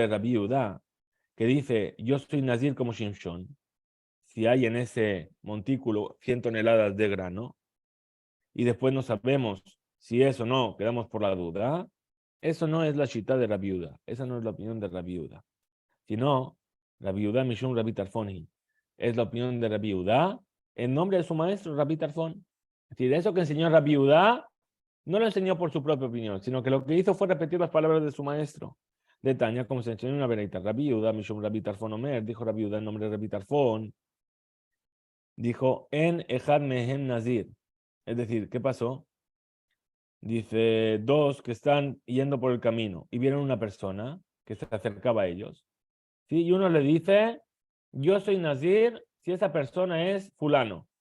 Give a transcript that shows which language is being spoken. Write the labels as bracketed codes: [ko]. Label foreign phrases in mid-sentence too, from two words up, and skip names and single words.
[es] Rabbi Yehuda, que dice, yo soy Nazir como Shimshon, si hay en ese montículo 100 toneladas de grano, y después no sabemos si es o no, quedamos por la duda, eso no es la shita de Rabbi Yehuda, esa no es la opinión de Rabbi Yehuda, sino Rabbi Yehuda Mishum Rabbi Tarfoni, es la opinión de Rabbi Yehuda en nombre de su maestro Rabbi Tarfon. Es decir, eso que enseñó Rabbi Yehuda no lo enseñó por su propia opinión, sino que lo que hizo fue repetir las palabras de su maestro. De Tania, como se enseñó en una vereita. Rabbi Yehuda, Mishum Rabbi Tarfon Omer, dijo Rabbi Yehuda en nombre de Rabbi Tarfon, [he] dijo, אין אחד מהם נזיר. [es] Es decir, ¿qué pasó? Dice, dos que están yendo por el camino y vieron una persona que se acercaba a ellos. ¿Sí? Y uno le dice, yo soy Nazir si esa persona es fulano.